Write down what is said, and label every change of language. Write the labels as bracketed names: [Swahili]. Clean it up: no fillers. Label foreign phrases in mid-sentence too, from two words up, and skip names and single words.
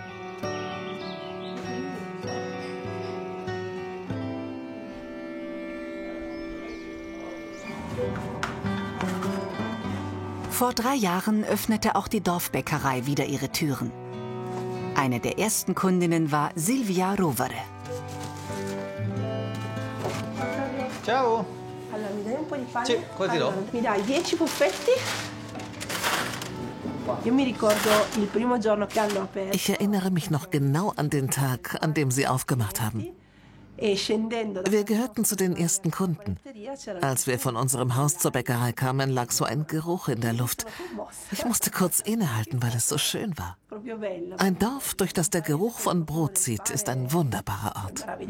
[German] Vor 3 Jahren öffnete auch die Dorfbäckerei wieder ihre Türen. Eine der ersten Kundinnen war Silvia Rovere. [Italian] Ciao. Allora, mi dai un po' di pane? Sì, così do. Mi dai 10 buffetti? Io mi ricordo il primo giorno che hanno aperto. [German] Ich erinnere mich noch genau an den Tag, an dem sie aufgemacht haben. Wir gehörten zu den ersten Kunden. Als wir von unserem Haus zur Bäckerei kamen, lag so ein Geruch in der Luft. Ich musste kurz innehalten, weil es so schön war. Ein Dorf, durch das der Geruch von Brot zieht, ist ein wunderbarer Ort.